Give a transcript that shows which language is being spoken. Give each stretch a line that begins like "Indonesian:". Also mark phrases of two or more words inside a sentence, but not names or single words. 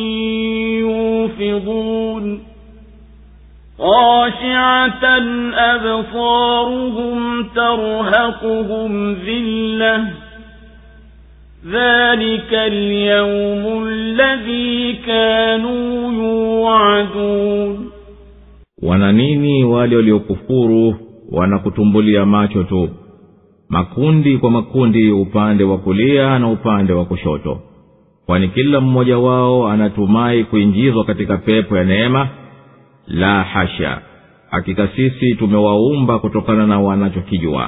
Arabic: يوفضون خاشعة أبصارهم ترهقهم ذلة ذلك اليوم الذي كانوا يوعدون.
Swahili: Wana nini wale waliokufuru wanakutumbulia macho tu, makundi kwa makundi, upande wa kulia na upande wa kushoto, kwani kila mmoja wao anatumai kuingizwa katika pepo ya neema? La hasha, hakika sisi tumewaumba kutokana na wanachokijua.